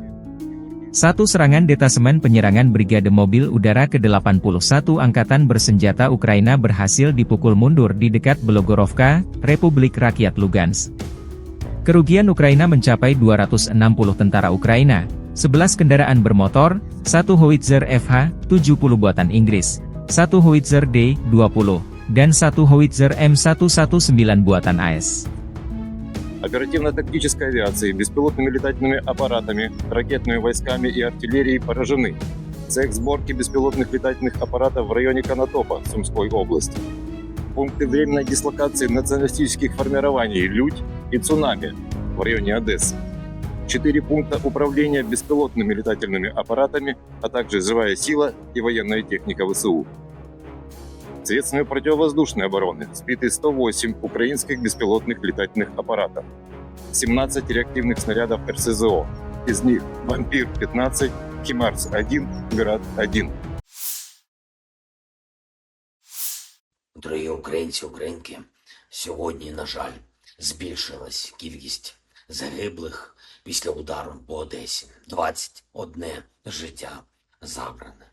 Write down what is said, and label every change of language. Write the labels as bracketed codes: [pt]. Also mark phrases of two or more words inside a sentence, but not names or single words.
[id] Satu serangan detasemen penyerangan Brigade Mobil Udara ke-81 Angkatan Bersenjata Ukraina berhasil dipukul mundur di dekat Belogorovka, Republik Rakyat Lugansk. Kerugian Ukraina mencapai 260 tentara Ukraina, 11 kendaraan bermotor, 1 howitzer FH-70 buatan Inggris, 1 howitzer D-20, dan 1 howitzer M119 buatan AS. [ru] Оперативно-тактической авиацией, беспилотными летательными аппаратами, ракетными войсками и артиллерией поражены. Цех сборки беспилотных летательных аппаратов в районе Конотопа, Сумской области. Пункты временной дислокации националистических формирований «Людь» и «Цунами» в районе Одессы. 4 пункта управления беспилотными летательными аппаратами, а также живая сила и военная техника ВСУ. Средствами противовоздушной обороны сбиты 108 украинских беспилотных летательных аппаратов, 17 реактивных снарядов РСЗО, Из них «Вампир-15», «Химарс-1», «Град-1». [uk] Дорогі українці, українки, сьогодні, на жаль, збільшилась кількість загиблих після удару по Одесі. 21 життя забране.